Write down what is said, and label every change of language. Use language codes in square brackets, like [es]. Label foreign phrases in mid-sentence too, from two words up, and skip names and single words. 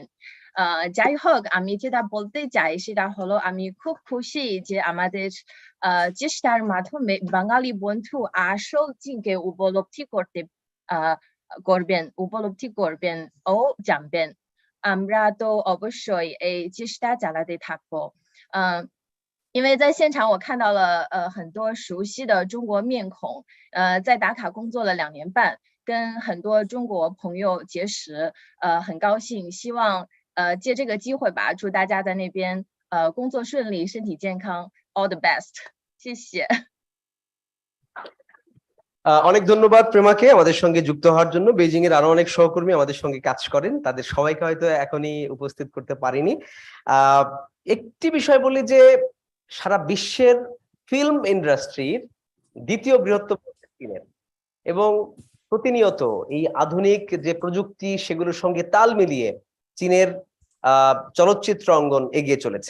[bn] যাই হোক, আমি যেটা বলতে চাই সেটা হলো আমি খুব খুশি যে আমাদের চেষ্টার মাধ্যমে বাঙালি বন্ধু আসল চীনকে উপলব্ধি করবেন ও জানবেন। আমরা তো অবশ্যই এই চেষ্টা চালাতে থাকবো। [zh] 因为在现场我看到了很多熟悉的中国面孔，在打卡工作了2年半，跟很多中国朋友结识，很高兴，希望借这个机会吧，祝大家在那边工作顺利，身体健康 ， [en] all the best， [zh] 谢谢。 [bn] অনেক ধন্যবাদ প্রেমাকে আমাদের সঙ্গে যুক্ত হওয়ার জন্য। বেজিং এর আরো অনেক সহকর্মী আমাদের সঙ্গে কাজ করেন, তাদের সবাইকে হয়তো এখনই উপস্থিত করতে পারিনি। একটি বিষয় বলি যে সারা বিশ্বের ফিল্ম ইন্ডাস্ট্রির দ্বিতীয় বৃহত্তম চীনের, এবং প্রতিনিয়ত এই আধুনিক যে প্রযুক্তি সেগুলোর সঙ্গে তাল মিলিয়ে চীনের চলচ্চিত্র অঙ্গন এগিয়ে চলেছে।